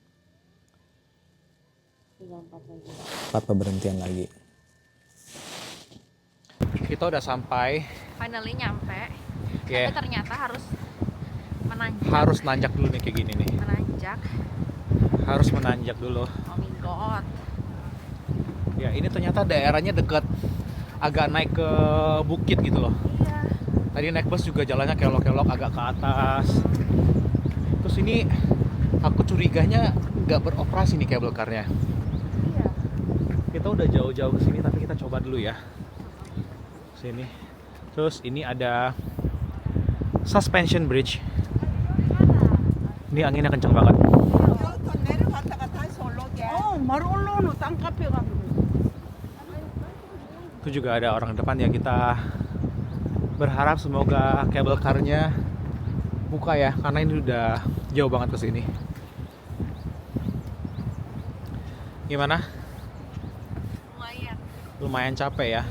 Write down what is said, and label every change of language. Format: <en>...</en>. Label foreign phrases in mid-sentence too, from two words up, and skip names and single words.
<id>4 pemberhentian lagi. Kita udah sampai. Finally nyampe. Yeah. Tapi ternyata harus menanjak. Harus nanjak dulu nih kayak gini nih. Menanjak. Harus menanjak dulu.</id> <en>Oh my god.</en> <id>Ya ini ternyata daerahnya dekat, agak naik ke bukit gitu loh. Iya. Tadi naik bus juga jalannya kelok-kelok agak ke atas. Terus ini aku curiganya nggak beroperasi nih</id> <en>cable car-</en> <id>nya. Iya. Kita udah jauh-jauh ke sini tapi kita coba dulu ya. Sini. Terus ini ada</id> <en>suspension bridge.</en> <id>Ini anginnya kenceng banget.</id> <ko>내려갔다가 다시 올라오게. 바로 올라오는 땅 카페 가면.</ko> <id>Itu juga ada orang depan ya, kita berharap semoga</id> <en>cable car-</en> <id>nya buka ya, karena ini udah jauh banget ke sini. Gimana? Lumayan. Lumayan capek ya.</id>